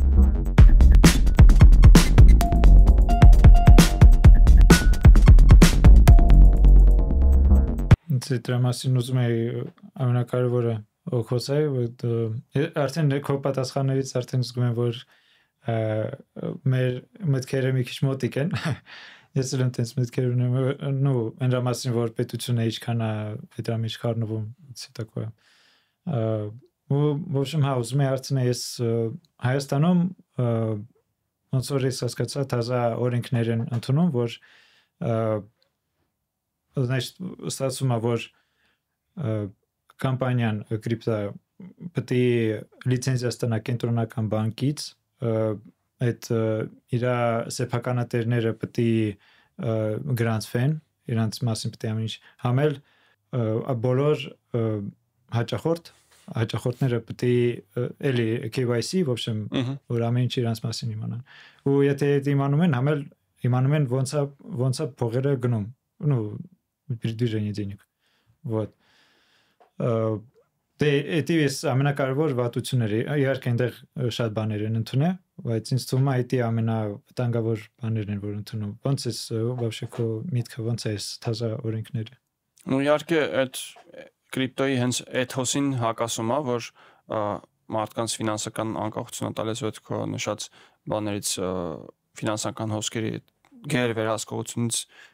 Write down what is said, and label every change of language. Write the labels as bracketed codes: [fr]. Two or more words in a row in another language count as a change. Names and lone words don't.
[hy] Դրա մասին ուզում եի ամենակարևորը խոսել, արդեն քո պատասխաններից արդեն զգում եմ, որ մեր մտքերը մի քիչ մոտիկ են։ Ես էլ այնտենց մտքեր ունեմ, նո, այն մասին, որ պետությունը ինչքան է դրա մեջ խառնվում, etc. [ru] В общем, [hy] հա, ուզում եի հարցնել, ես Հայաստանում ոնց որ ես հասկացա, թազա օրենքներ են ընդունում, որ значит, ստացվում է, որ կամպանիան կրիպտո պետք է լիցենզիա ստանա կենտրոնական բանկից, այդ իր սեփականատերերը պետք է գրանցվեն, իրանց մասին պետք է ամեն ինչ համել, բոլոր հաճախորդները պետք է էլի KYC, [ru] в общем, [hy] որ ամեն ինչ իրանց մասին իմանան։ Ու եթե իմանում են, իմանում են ոնց է փողերը գնում, [ru] ну, передвижение денег. Вот. [hy] Դե էտիվես ամենակարևոր վատությունները, իհարկե այնտեղ շատ բաներ են ընդունել, բայց ինձ թվում է դա ամենավտանգավոր բաներն են, որ ընդունում։ Ոնց է вообще քո միտքը, ոնց է թազա օրենքները։ Ну իհարկե այդ կրիպտոյի հենց էթոսին հակասում է, որ մարդկանց ֆինանսական անկախությունը տալիս այդ քո նշած բաներից ֆինանսական հոսքերի գեր վերահսկողությունից